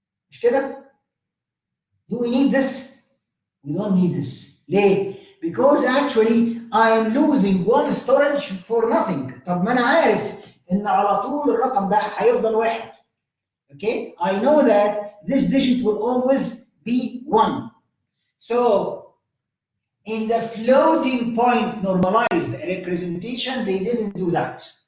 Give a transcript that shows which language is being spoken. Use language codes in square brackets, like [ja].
[ar] مش كده؟ [en] Do we need this? We don't need this. ليه? Because actually I am losing 1 storage for nothing. [ar] طب ما أنا عارف إن على طول الرقم ده هيفضل 1. [en] Okay? I know that this digit will always be 1. So in the floating point normalized representation, they didn't do that.